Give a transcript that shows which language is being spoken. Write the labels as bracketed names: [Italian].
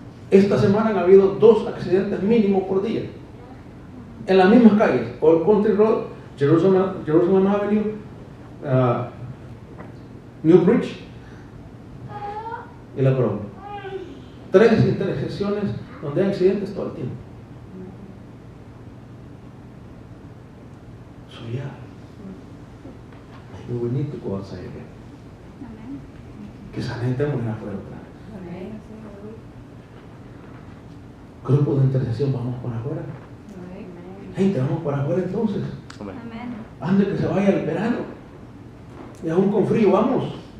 [Spanish] Esta semana han habido 2 accidentes mínimos por día en las mismas calles: Old Country Road, Jerusalem Avenue, New Bridge y La Bronx. 3 intersecciones donde hay accidentes todo el tiempo. [English] So yeah, we need to go outside again. [Spanish] Que esa gente muera afuera otra vez. Grupo de intercesión, vamos por afuera. Gente, vamos por afuera entonces. Antes que se vaya el verano y aún con frío, vamos.